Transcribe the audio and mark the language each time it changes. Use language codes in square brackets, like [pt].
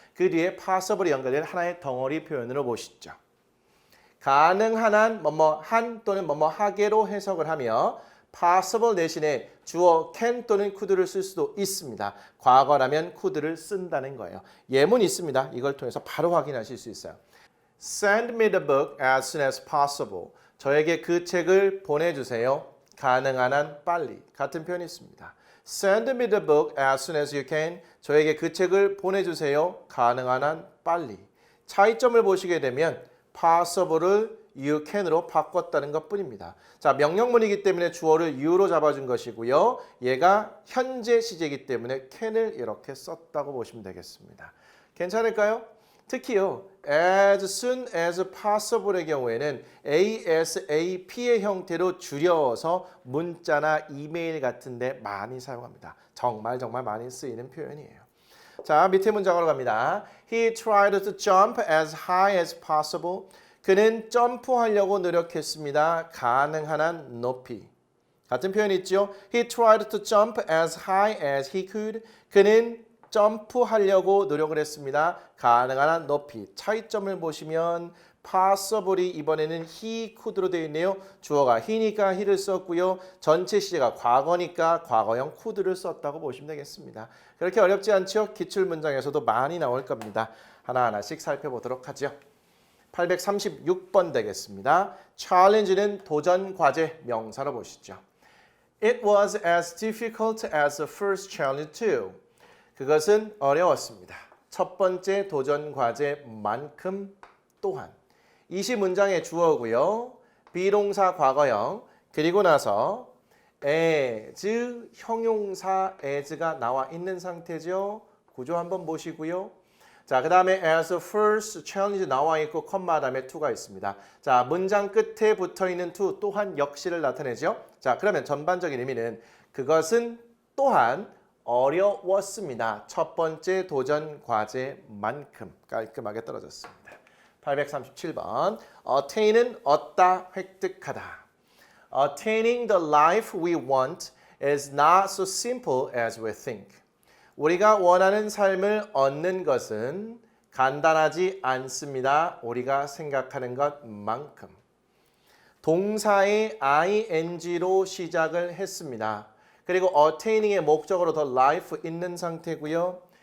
[ko] 그 뒤에 possible이 연결된 하나의 덩어리 표현으로 보시죠. 가능한 한, 한 또는 하게로 해석을 하며 possible 대신에 주어 can 또는 could를 쓸 수도 있습니다. 과거라면 could를 쓴다는 거예요. 예문이 있습니다. 이걸 통해서 바로 확인하실 수 있어요. [en] Send me the book as soon as possible. [ko] 저에게 그 책을 보내주세요. 가능한 한 빨리. 같은 표현이 있습니다. [en] Send me the book as soon as you can. [ko] 저에게 그 책을 보내주세요. 가능한 한 빨리. 차이점을 보시게 되면 possible을 [en] you can [ko] 으로 바꿨다는 것뿐입니다. 자, 명령문이기 때문에 주어를 you로 잡아준 것이고요. 얘가 현재 시제이기 때문에 can을 이렇게 썼다고 보시면 되겠습니다. 괜찮을까요? 특히요. [en] as soon as possible [ko] 의 경우에는 ASAP의 형태로 줄여서 문자나 이메일 같은 데 많이 사용합니다. 정말 많이 쓰이는 표현이에요. 자, 밑에 문장으로 갑니다. [en] He tried to jump as high as possible. [ko] 그는 점프하려고 노력했습니다. 가능한 한 높이. 같은 표현이 있죠. [en] He tried to jump as high as he could. [ko] 그는 점프하려고 노력을 했습니다. 가능한 한 높이. 차이점을 보시면 possible이 이번에는 [en] he could [ko] 로 되어 있네요. 주어가 he니까 he를 썼고요. 전체 시제가 과거니까 과거형 could를 썼다고 보시면 되겠습니다. 그렇게 어렵지 않죠? 기출문장에서도 많이 나올 겁니다. 하나하나씩 살펴보도록 하죠. 836번 되겠습니다. challenge는 도전, 과제, 명사로 보시죠. [en] It was as difficult as the first challenge too. [ko] 그것은 어려웠습니다. 첫 번째 도전 과제만큼 또한. 이 시 문장의 주어고요. 비동사 과거형. 그리고 나서 as 형용사 as가 나와 있는 상태죠. 구조 한번 보시고요. 자, 그 다음에 [en] as first challenge [ko] 나와 있고 컴마 다음에 to가 있습니다. 자, 문장 끝에 붙어 있는 to 또한 역시를 나타내죠. 자, 그러면 전반적인 의미는 그것은 또한 어려웠습니다. 첫 번째 도전 과제만큼 깔끔하게 떨어졌습니다. 837번 attain은 얻다, 획득하다. [en] Attaining the life we want is not so simple as we think. [ko] 우리가 원하는 삶을 얻는 것은 간단하지 않습니다. 우리가 생각하는 것만큼. 동사의 ing로 시작을 했습니다. 그리고 attaining의 목적으로 [en] the life [ko] 있는 상태고요.